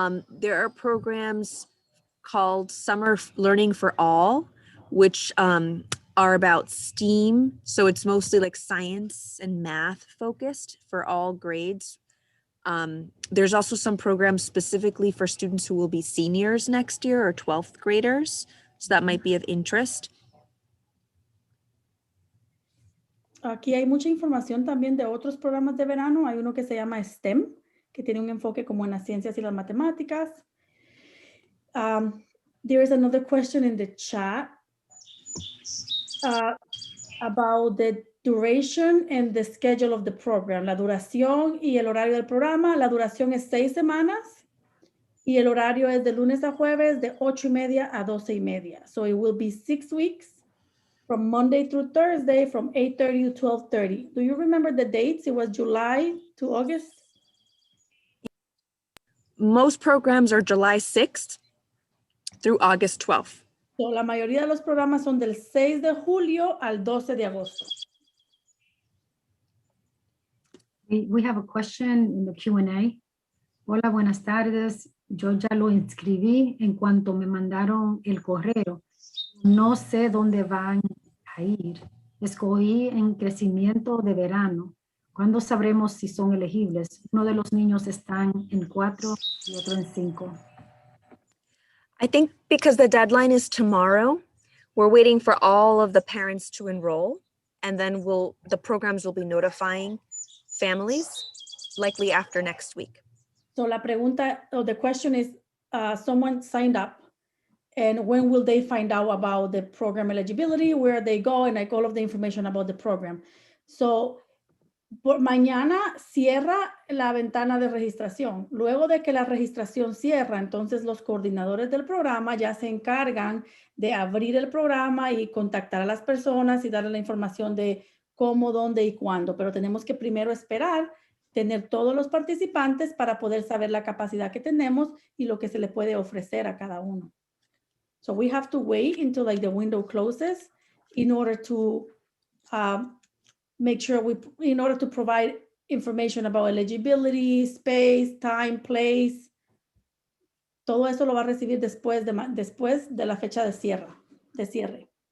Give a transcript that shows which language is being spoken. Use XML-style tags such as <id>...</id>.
<en>There are programs called Summer Learning for All, which are about STEAM. So it's mostly like science and math focused for all grades. There's also some programs specifically for students who will be seniors next year or 12th graders. So that might be of interest.</en> <es>Aquí hay mucha información también de otros programas de verano. Hay uno que se llama STEM, que tiene un enfoque como en las ciencias y las matemáticas.</es> <en>There is another question in the chat about the duration and the schedule of the program.</en> <es>La duración y el horario del programa. La duración es 6 semanas y el horario es de lunes a jueves de 8:30 a 12:30.</es> <en>So it will be 6 weeks. From Monday through Thursday from 8:30 to 12:30. Do you remember the dates? It was July to August? Most programs are July 6th through August 12th.</en> <es>So, la mayoría de los programas son del 6 de julio al 12 de agosto.</es> <en>We have a question in the Q&A.</en> <es>Hola, buenas tardes. Yo ya lo inscribí en cuanto me mandaron el correo. No sé dónde van a ir. Escogí en crecimiento de verano. ¿Cuándo sabremos si son elegibles? Uno de los niños están en 4 y otro en 5.</es> <en>I think because the deadline is tomorrow, we're waiting for all of the parents to enroll, and then the programs will be notifying families likely after next week. So,</en> <es>la pregunta,</es> <en>or the question is, someone signed up, and when will they find out about the program eligibility, where they go, and like all of the information about the program.</en> <es>So, por mañana cierra la ventana de registración. Luego de que la registración cierra, entonces los coordinadores del programa ya se encargan de abrir el programa y contactar a las personas y darle la información de cómo, dónde y cuándo. Pero tenemos que primero esperar tener todos los participantes para poder saber la capacidad que tenemos y lo que se le puede ofrecer a cada uno.</es> <en>So we have to wait until like the window closes in order to make sure in order to provide information about eligibility, space, time, place.</en> <es>Todo eso lo va a recibir después de la fecha de cierre.</es>